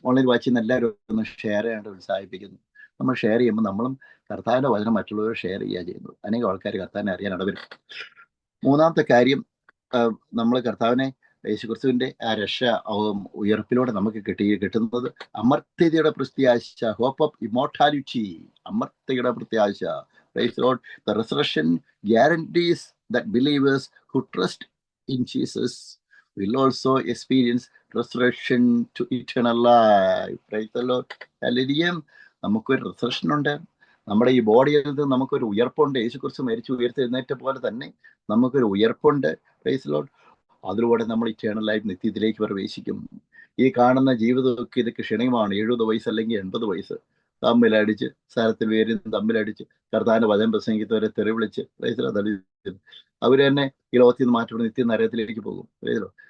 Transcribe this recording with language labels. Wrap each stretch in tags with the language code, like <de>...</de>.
<ml>Online watch ചെയ്യുന്ന എല്ലാവരും ഒന്ന് ഷെയർ ചെയ്യാനായിട്ട് ഉത്സാഹിപ്പിക്കുന്നു. നമ്മൾ ഷെയർ ചെയ്യുമ്പോൾ നമ്മളും കർത്താവിന്റെ വചനം മറ്റുള്ളവർ ഷെയർ ചെയ്യുക ചെയ്യുന്നത്. അനേകം ആൾക്കാർ കർത്താവിനെ അറിയാൻ ഇടവരും. മൂന്നാമത്തെ കാര്യം, നമ്മൾ കർത്താവിനെ, യേശുക്രിസ്തുവിന്റെ ആ രക്ഷ ഉയർപ്പിലൂടെ നമുക്ക് കിട്ടുന്നത് അമർത്യതയുടെ പ്രത്യാശ,</ml> <en>Hope of immortality.</en> <ml>അമർത്യതയുടെ പ്രത്യാശ.</ml> <en>Praise the Lord. The resurrection guarantees that believers who trust in Jesus will also experience resurrection to eternal life. Praise the Lord. Hallelujah.</en> <ml>നമുക്കൊരു റിസറക്ഷൻ ഉണ്ട്. നമ്മുടെ ഈ ബോഡിയിൽ നിന്ന് നമുക്കൊരു ഉയർപ്പുണ്ട്. യേശുക്രിസ്തു മരിച്ചു ഉയർത്തെഴുന്നേറ്റ പോലെ തന്നെ നമുക്കൊരു ഉയർപ്പുണ്ട്.</ml> <en>Praise the Lord.</en> <ml>അതിലൂടെ നമ്മൾ ഇറ്റേണൽ ലൈഫ്, നിത്യത്തിലേക്ക് പ്രവേശിക്കും. ഈ കാണുന്ന ജീവിതമൊക്കെ ഇതൊക്കെ ക്ഷണികമാണ്. 70 വയസ്സ് അല്ലെങ്കിൽ 80 വയസ്സ് തമ്മിലടിച്ച്, സ്ഥലത്തിൽ പേരും തമ്മിലടിച്ച്, കർത്താവിന്റെ വചനം പ്രസംഗിക്കുന്നവരെ തെറി വിളിച്ച്, അവര് തന്നെ ഈ ലോകത്തിൽ നിന്ന് മാറ്റപ്പെടുന്ന നിത്യ നരകത്തിലേക്ക് പോകും. പ്രൈസലോ.</ml>